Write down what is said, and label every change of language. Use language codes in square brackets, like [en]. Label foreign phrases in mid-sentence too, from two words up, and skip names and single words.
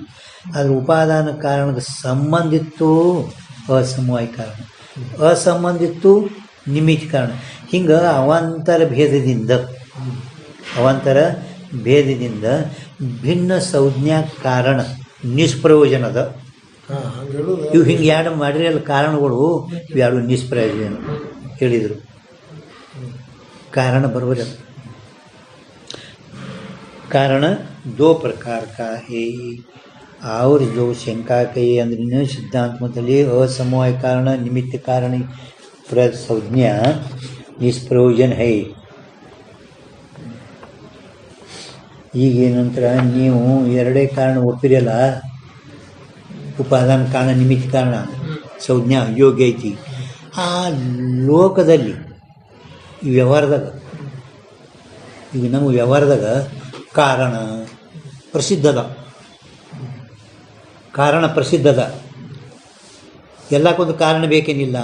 [kn] ಆದರೆ ಉಪಾದಾನ ಕಾರಣಕ್ಕೆ ಸಂಬಂಧಿತ್ತು ಅಸಮವಾಯ ಕಾರಣ, ಅಸಂಬಂಧಿತ್ತು ನಿಮಿತ್ತ ಕಾರಣ. ಹಿಂಗೆ ಅವಾಂತರ ಭೇದದಿಂದ ಭಿನ್ನ ಸಂಜ್ಞಾ ಕಾರಣ ನಿಷ್ಪ್ರಯೋಜನದ. ಇವು ಹಿಂಗೆ ಎರಡು ಮಾಡಿರಲ್ಲ ಕಾರಣಗಳು, ಇವು ಎರಡು ನಿಷ್ಪ್ರಯೋಜನ ಹೇಳಿದರು. [hi] कारण बरोबर है. कारण दो प्रकार का है. और जो शंका कही अंदर सिद्धांत मतली असमवाय कारण निमित्त कारण संज्ञा निष्प्रयोजन है. [kn] ಈಗ ನಂತರ ನೀವು ಎರಡೇ ಕಾರಣ ಒಪ್ಪಿರಲ್ಲ, ಉಪಾದಾನ ಕಾರಣ ನಿಮಿತ್ತ ಕಾರಣ ಸಂಜ್ಞಾ ಯೋಗ್ಯ ಐತಿ. ಆ ಲೋಕದಲ್ಲಿ ಈ ವ್ಯವಹಾರದಾಗ, ಈಗ ನಮ್ಮ ವ್ಯವಹಾರದಾಗ ಕಾರಣ ಪ್ರಸಿದ್ಧದ, ಎಲ್ಲಕ್ಕೊಂದು ಕಾರಣ ಬೇಕೇನಿಲ್ಲ.